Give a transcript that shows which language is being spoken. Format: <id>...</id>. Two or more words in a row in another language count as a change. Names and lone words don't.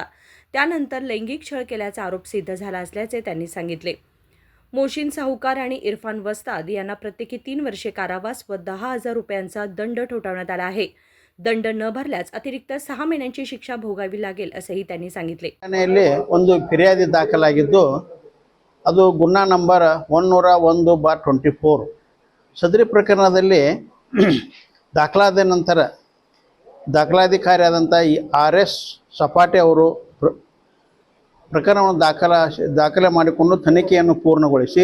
<mr>त्यानंतर लैंगिक छळ केल्याचा आरोप सिद्ध झाला असल्याचे त्यांनी सांगितले। मोशीन साहुकार आणि इरफान वस्ताद यांना प्रत्येकी 3 वर्षे कारावास व 10,000 रुपयांचा दंड ठोठावण्यात आला आहे। दंड न भरल्यास अतिरिक्त 6 महिन्यांची शिक्षा भोगावी लागेल असेही त्यांनी सांगितले।</mr> <kn>ಠಾಣೆಯಲ್ಲಿ ಒಂದು ಫಿರ್ಯಾದಿ ದಾಖಲಾಗಿದ್ದು ಅದು ಗುನ್ನಾ ನಂಬರ್ 101/24 ಸದರಿ ಪ್ರಕರಣದಲ್ಲಿ ದಾಖಲಾದ ನಂತರ ದಾಖಲಾಧಿಕಾರಿಯಾದಂಥ RS ಸಪಾಟೆ ಅವರು ಪ್ರಕರಣವನ್ನು ದಾಖಲೆ ಮಾಡಿಕೊಂಡು ತನಿಖೆಯನ್ನು ಪೂರ್ಣಗೊಳಿಸಿ</kn>